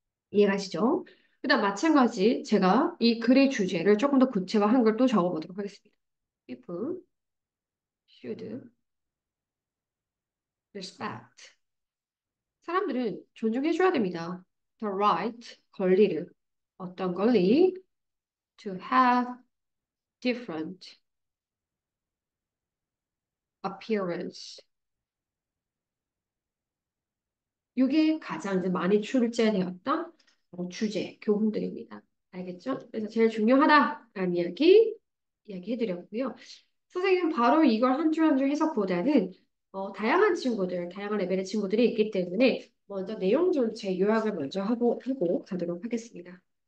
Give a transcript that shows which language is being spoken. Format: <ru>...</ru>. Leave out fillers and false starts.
<ko>이해가시죠? 그다음 마찬가지 제가 이 글의 주제를 조금 더 구체화한 걸 또 적어보도록 하겠습니다.</ko> <en>People should respect.</en> <ko>사람들은 존중해줘야 됩니다.</ko> <en>The right,</en> <ko>권리를. 어떤 권리?</ko> <en>To have different appearance.</en> <ko>이게 가장 이제 많이 출제되었던 주제, 교훈들입니다. 알겠죠? 그래서 제일 중요하다라는 이야기해드렸고요. 선생님은 바로 이걸 한 줄 한 줄 해석보다는 다양한 친구들, 다양한 레벨의 친구들이 있기 때문에 먼저 내용 전체 요약을 먼저 하고 가도록 하겠습니다.</ko>